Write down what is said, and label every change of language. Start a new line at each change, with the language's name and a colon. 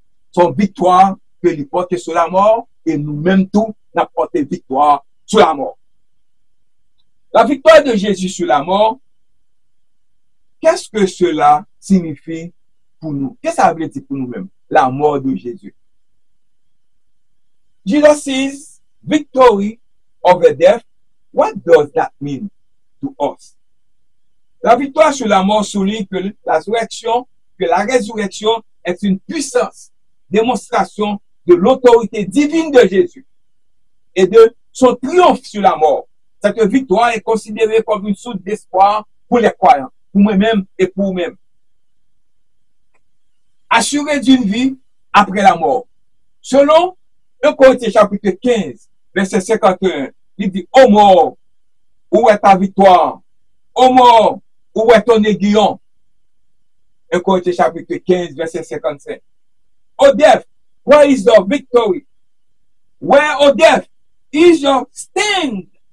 French: Son victoire que lui porte sur la mort et nous-mêmes tout, nous porter victoire sur la mort. La victoire de Jésus sur la mort, qu'est-ce que cela signifie pour nous? Qu'est-ce que ça veut dire pour nous-mêmes? La mort de Jésus.
English: Jesus' victory over death, what does that mean to us?
French: La victoire sur la mort souligne que la résurrection est une puissance, démonstration de l'autorité divine de Jésus et de son triomphe sur la mort. Cette victoire est considérée comme une source d'espoir pour les croyants, pour moi-même et pour vous-même. Assuré d'une vie après la mort. Selon 1 Corinthiens chapitre 15, verset 51, il dit, ô mort, où est ta victoire? Ô mort, où est ton aiguillon? 1 Corinthiens chapitre 15, verset 55.
English: O death, where is your victory? Where, O death, is your sting?